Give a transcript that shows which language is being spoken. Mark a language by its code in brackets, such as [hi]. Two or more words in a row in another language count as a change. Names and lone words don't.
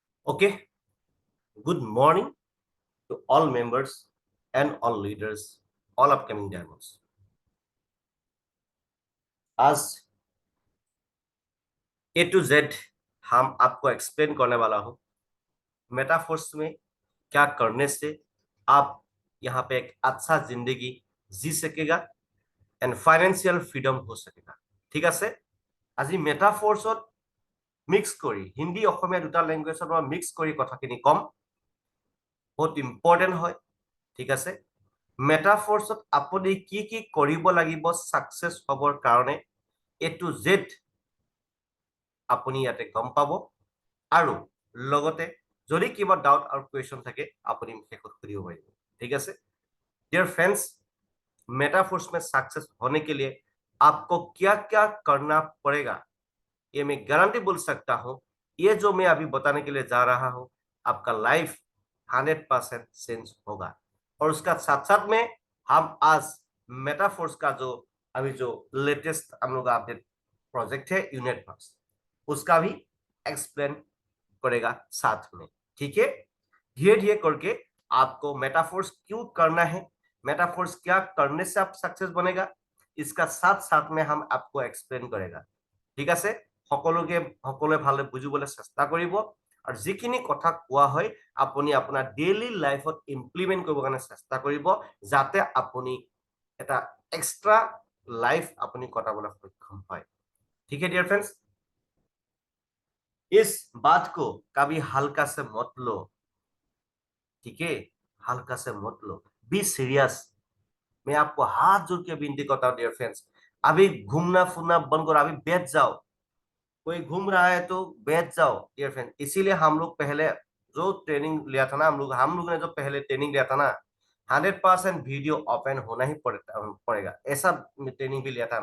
[en] Okay, good morning to all members and all leaders, all upcoming diamonds. [hi] आज A to Z हम आपको एक्सप्लेन करने वाला हूँ मेटाफोर्स में क्या करने से आप यहाँ पे एक अच्छा जिंदगी जी सकेगा एंड [en] financial freedom [hi] हो सकेगा [as] ঠিক আছে আজি মেটাফোর্সত মিক্স কৰি হিন্দী অসমীয়া দুটা ল্যাঙ্গুয়েজত মিক্স কৰি কথাখিনি কম বহুত ইম্পর্টেন্ট হয় ঠিক আছে মেটাফোর্সত আপুনি কি কি কৰিব লাগিব সাকসেস হবৰ কাৰণে [en] A to Z [as] আপুনি ইয়াতে গম পাব আৰু লগতে যদি কিবা ডাউট আৰু কোৱেশ্চন থাকে আপুনি শেষত সুধিব পাৰিব ঠিক আছে [hi] डियर फ्रेंड्स मेटाफोर्स में सक्सेस होने के लिए आपको क्या क्या करना पड़ेगा ये मैं गारंटी बोल सकता हूं ये जो मैं अभी बताने के लिए जा रहा हूं आपका लाइफ 100% चेंज होगा और उसका साथ साथ में हम आज मेटाफोर्स का जो अभी जो लेटेस्ट हम लोग [en] update project [hi] है यूनिट फर्स्ट उसका भी एक्सप्लेन करेगा साथ में ठीक है धीरे धीरे करके आपको मेटाफोर्स क्यों करना है मेटाफोर्स क्या करने से आप सक्सेस बनेगा इसका साथ साथ में हम आपको एक्सप्लेन करेगा [as] ঠিক আছে সকলোকে সকলোৱে ভালে বুজিবলৈ চেষ্টা কৰিব আৰু যিখিনি কথা কোৱা হয় আপুনি আপোনাৰ [en] daily lifeত [as] ইমপ্লিমেন্ট কৰিব কাৰণে চেষ্টা কৰিব যাতে আপুনি এটা [en] extra life [as] আপুনি কটাবলৈ সক্ষম হয় [hi] ठीक है डियर फ्रेंड्स इस बात को कभी हल्का से मत लो ठीक है हल्का से मत लो [en] be serious [hi] मैं आपको हाथ जोड़ के विनती करता हूं [en] dear friends [hi] अभी घूमना फिरना बंद करो अभी बैठ जाओ कोई घूम रहा है तो बैठ जाओ [en] dear friend [hi] इसीलिए हम लोग पहले जो ट्रेनिंग लिया था ना हम लोग ने जो पहले ट्रेनिंग लिया था ना 100% [en] video open [hi] होना ही पड़ेगा ऐसा ट्रेनिंग भी लिया था